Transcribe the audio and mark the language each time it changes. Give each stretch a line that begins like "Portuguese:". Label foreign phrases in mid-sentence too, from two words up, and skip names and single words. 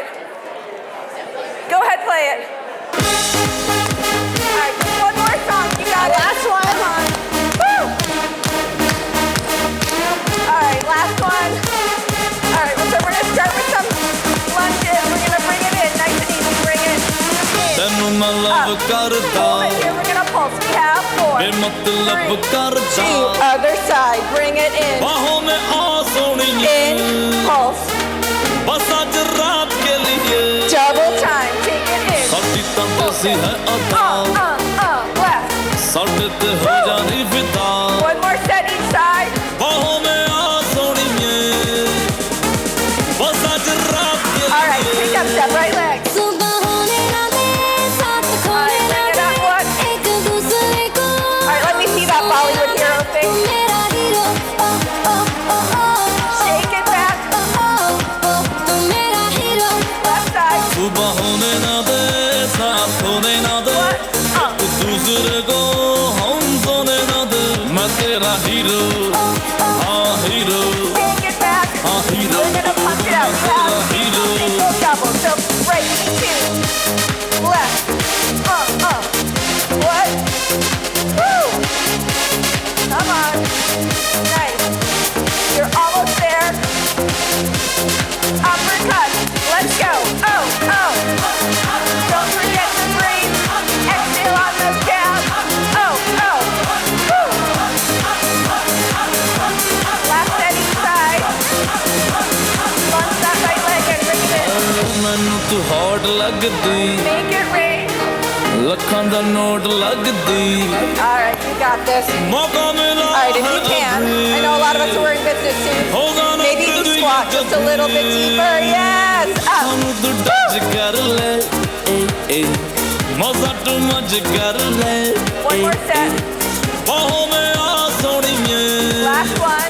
English: Go ahead, play it. All right, just one more song. You got it. Last one. Come on. Woo! All right, last one. All right, so we're gonna start with some lunges. We're gonna bring it in, nice and easy. Bring it in.
Punjabi: ਤੈਨੂੰ ਮੈਂ ਲਵ ਕਰਦਾ
English: Hold it here. We're gonna pulse. We have 4,
Punjabi: ਬੇਮਤਲਬ
English: 3,
Punjabi: ਕਰਦਾ
English: 2. Other side. Bring it in.
Hindi: ਬਾਹੋਂ में आ सोनिए
English: In. Pulse.
Hindi: बस आज रात के लिए
English: Double time. Take it in.
Punjabi: साਡੀ ਤਾਂ ਬਸੀ ਹੈ ਅਦਾ
English: Left.
Punjabi: ਸਾਡੇ ਤੇ ਹੋ ਜਾਣੀ ਫਿਦਾ
English: One more set each side.
Hindi: ਬਾਹੋਂ में आ सोनिए बस आज रात के लिए
English: All right, pick up step, right leg. Alright, let me see that Bollywood hero thing. Shake it back. Left side.
Hindi: सुबह होने ना दे साथ होने ना दे एक दूसरे को हम सोने ना दे मैं तेरा हीरो हाँ हीरो
English: Take it back.
Hindi: हाँ हीरो
English: We're gonna punch it out.
Hindi: मैं तेरा
English: Left,
Hindi: हीरो
English: single, double. So right, 2. Left. What? Woo! Come on. Nice. You're almost there. Uppercut. Let's go. Oh. Don't forget to breathe. Exhale on the jab. Oh. Woo. Last set each side. Lunge that right leg and bring it in.
Punjabi: ਮੈਨੂੰ ਤੂੰ ਹੌਟ ਲੱਗਦੀ
English: Make it rain.
Punjabi: ਲੱਖਾਂ ਦਾ ਨੋਟ ਲੱਗਦੀ
English: All right, you got this.
Hindi: मौका मिला
English: All right, if you can. I know a lot of us are wearing business suits. Maybe you squat just a little bit deeper. Yes. Up.
Punjabi: ਸਾਨੂੰ ਤੂੰ ਟੱਚ ਕਰ ਲੈ ਮਜ਼ਾ ਤੂੰ ਮੱਜ ਕਰ ਲੈ
English: One more set.
Hindi: ਬਾਹੋਂ में आ सोनिए
English: Last one.